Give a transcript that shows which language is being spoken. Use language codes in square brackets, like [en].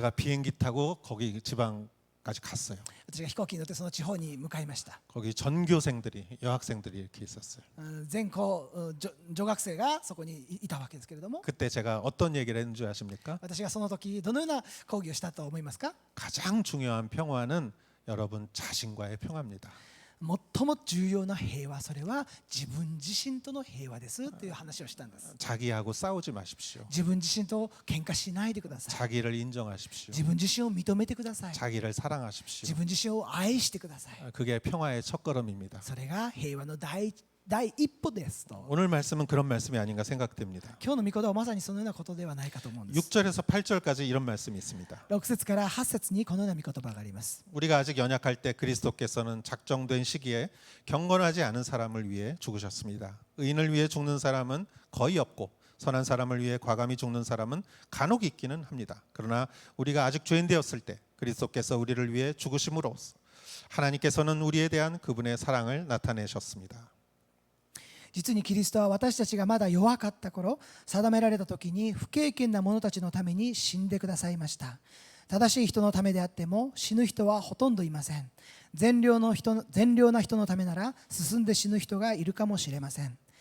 [ko] 그래서 제가 비행기 타고 거기 지방까지 갔어요. [ja] 私が飛行機に乗ってその地方に向かいました。 [ko] 거기 전교생들이 여학생들이 이렇게 있었어요. [ja] 全校女学生がそこにいたわけですけれども、 [ko] 그때 제가 어떤 얘기를 했는 줄 아십니까? [ja] 私がその時どのような講義をしたと思いますか？ [ko] 가장 중요한 평화는 여러분 자신과의 평화입니다. [ja] 最も重要な平和、それは自分自身との平和ですという話をしたんです。 [ko] 자기하고 싸우지 마십시오. [ja] 自分自身と喧嘩しないでください。 [ko] 자기를 인정하십시오. [ja] 自分自身を認めてください。 [ko] 자기를 사랑하십시오. [ja] 自分自身を愛してください。 [ko] 그게 평화의 첫걸음입니다. [ja] それが平和の第一歩ですと。 [ko] 오늘 말씀은 그런 말씀이 아닌가 생각됩니다. [ja] 今日の御言葉はまさにそのようなことではないかと思うんです。 [ko] 6절에서 8절까지 이런 말씀이 있습니다. [ja] 6節から8節にこのような御言葉があります。 [ko] 우리가 아직 연약할 때 그리스도께서는 작정된 시기에 경건하지 않은 사람을 위해 죽으셨습니다. 의인을 위해 죽는 사람은 거의 없고 선한 사람을 위해 과감히 죽는 사람은 간혹 있기는 합니다. 그러나 우리가 아직 죄인 되었을 때 그리스도께서 우리를 위해 죽으심으로 하나님께서는 우리에 대한 그분의 사랑을 나타내셨습니다. [ja] 実にキリストは私たちがまだ弱かった頃、定められた時に不敬虔な者たちのために死んでくださいました。正しい人のためであっても死ぬ人はほとんどいません。善良な人のためなら進んで死ぬ人がいるかもしれません。